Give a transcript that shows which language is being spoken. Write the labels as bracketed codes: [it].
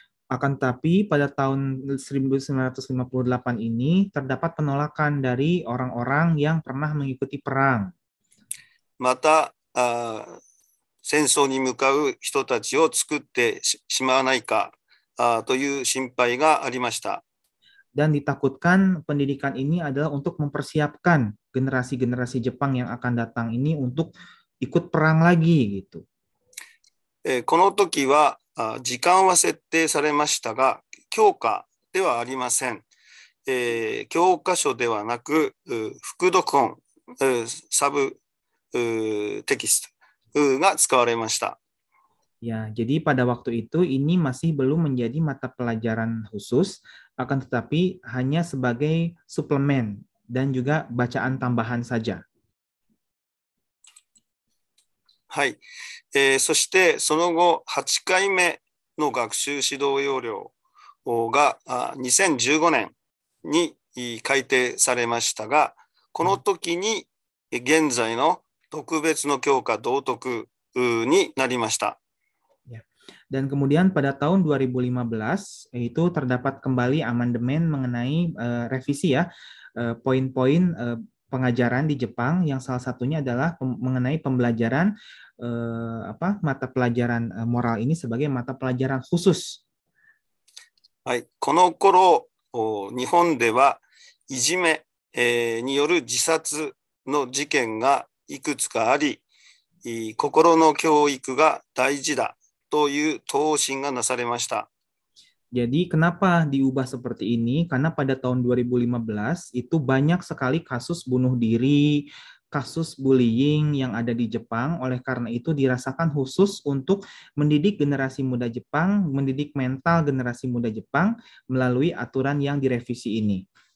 [id] Akan tetapi pada tahun 1958 ini terdapat penolakan dari orang-orang yang pernah mengikuti perang. [ja] また、戦争に向かう人たちを作ってしまわないかという心配がありました。 [id] Dan ditakutkan pendidikan ini adalah untuk mempersiapkan generasi-generasi Jepang yang akan datang ini untuk ikut perang lagi gitu. [ja] この時は時間は設定されましたが、教科ではありません。教科書ではなく、副読本、サブテキストが使われました。 [id] Ya, jadi pada waktu itu ini masih belum menjadi mata pelajaran khusus, akan tetapi hanya sebagai suplemen dan juga bacaan tambahan saja. [ja] はい。そしてその後8回目の学習指導要領が2015年に改定されましたが、この時に現在の特別の教科道徳になりました。 [id] Dan kemudian pada tahun 2015 itu terdapat kembali amandemen mengenai revisi ya poin-poin pengajaran di Jepang yang salah satunya adalah mengenai pembelajaran mata pelajaran moral ini sebagai mata pelajaran khusus. [ja] はい、この頃日本ではいじめによる自殺の事件がいくつかあり、心の教育が大事だという答申がなされました。 [id] Jadi kenapa diubah seperti ini? Karena pada tahun 2015 itu banyak sekali kasus bunuh diri, kasus bullying yang ada di Jepang. Oleh karena itu dirasakan khusus untuk mendidik generasi muda Jepang, mendidik mental generasi muda Jepang melalui aturan yang direvisi ini.